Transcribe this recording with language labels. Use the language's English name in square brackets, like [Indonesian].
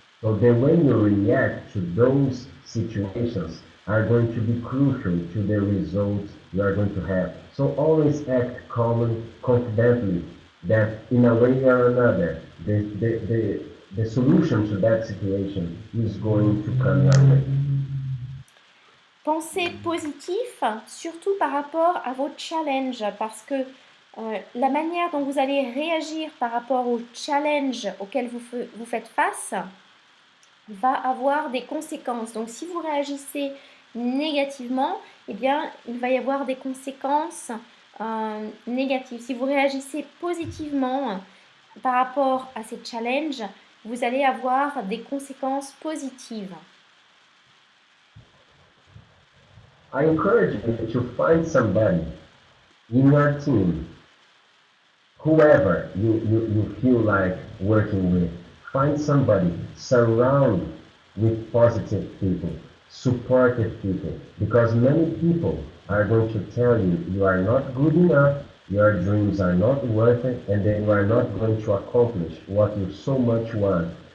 [English] So the way you react to those situations are going to be crucial to the results you are going to have. So always act calmly, confidently, that in a way or another, the solution to that situation is going to come your way. [French] Pensez positif, surtout par rapport à vos challenges, parce que la manière dont vous allez réagir par rapport aux challenges auxquels vous faites face va avoir des conséquences. Donc si vous réagissez négativement, eh bien il va y avoir des conséquences négatives. Si vous réagissez positivement par rapport à ces challenges, vous allez avoir des conséquences positives. [English] I encourage you to find somebody in your team, whoever you feel like working with. Find somebody, surround with positive people, supportive people, because many people are going to tell you you are not good enough, your dreams are not worth it, and then you are not going to accomplish what you so much want.